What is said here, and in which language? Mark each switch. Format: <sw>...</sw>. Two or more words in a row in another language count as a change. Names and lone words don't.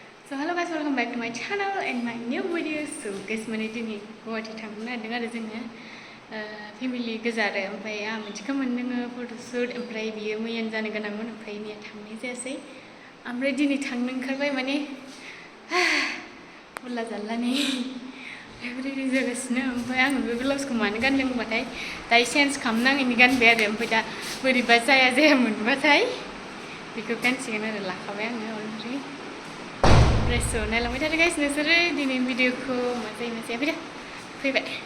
<en>So hello guys, welcome back to my channel and my new video. So guys, mana ini</en> <brx>Guwahati थांनो नागिरदों आरो जोङो फेमिलि गोजा आरो ओमफ्राय आं मोनसेखौ मोनदों फट'शुट ओमफ्राय बियो मैयानो जानो गोनांमोन ओमफ्राय मैया थांनाय जायासै ओमफ्राय दिनै थांनो ओंखारबाय माने उल्ला जाल्लानि रेडि जागासिनो ओमफ्राय आङो बे ब्लाउसखौ मानो गानदों होनबाथाय दायो चेन्ज खालामनाङैनि गानबाय आरो ओमफ्राय दा बोरैबा जाया मोनबाथाय बेखौ गानसिगोन आरो लाखाबाय आङो अलरेडि ड्रेसखौ नायलांबाय थादो गाइस नोंसोरो दिनै भिडिअखौ मा जायो फैबाय</brx>